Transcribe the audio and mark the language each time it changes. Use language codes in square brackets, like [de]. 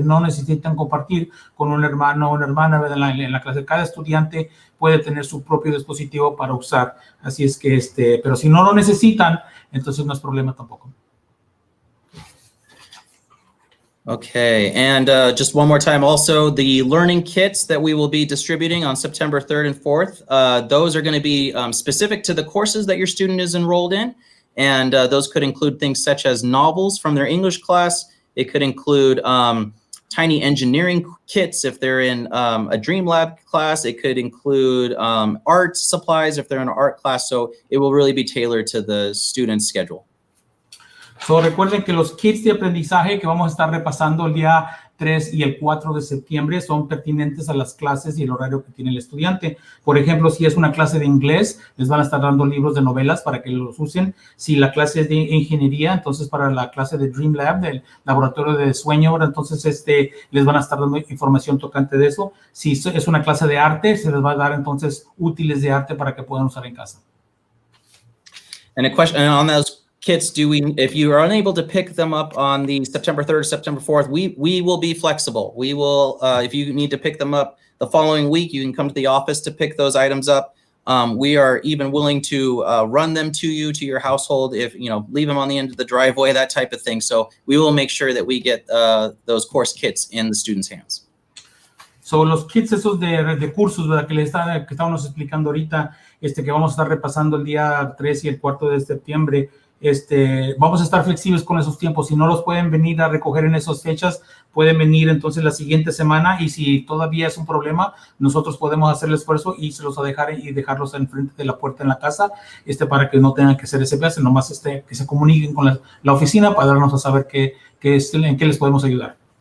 [es] No necesitan compartir con un hermano o una hermana, ¿verdad? En la clase. Cada estudiante puede tener su propio dispositivo para usar. Así es que, pero si no lo necesitan, entonces no es problema tampoco. [en] Okay, and just one more time, also the learning kits that we will be distributing on September 3rd and 4th, those are going to be specific to the courses that your student is enrolled in, and those could include things such as novels from their English class. It could include tiny engineering kits if they're in a Dream Lab class. It could include art supplies if they're in an art class, so it will really be tailored to the student's schedule. [es] So, recuerden que los kits de aprendizaje que vamos a estar repasando el día 3 y el 4 de septiembre son pertinentes a las clases y el horario que tiene el estudiante. Por ejemplo, si es una clase de inglés, les van a estar dando libros de novelas para que los usen. Si la clase es de ingeniería, entonces para la clase de Dream Lab, del laboratorio de sueño, entonces les van a estar dando información tocante de eso. Si es una clase de arte, se les va a dar entonces útiles de arte para que puedan usar en casa. [en] And a question on those kits, if you are unable to pick them up on the September 3rd or September 4th, we will be flexible. We will, if you need to pick them up the following week, you can come to the office to pick those items up. We are even willing to run them to you, to your household, if, leave them on the end of the driveway, that type of thing. So we will make sure that we get those course kits in the students' hands. [es] So, los kits esos de cursos, ¿verdad? Que estábamos explicando ahorita, que vamos a estar repasando el día 3 y el 4 de septiembre, vamos a estar flexibles con esos tiempos. Si no los pueden venir a recoger en esas fechas, pueden venir entonces la siguiente semana, y si todavía es un problema, nosotros podemos hacer el esfuerzo y se los a dejar y dejarlos enfrente de la puerta en la casa, para que no tengan que hacer ese viaje, nomás que se comuniquen con la oficina para darnos a saber en qué les podemos ayudar.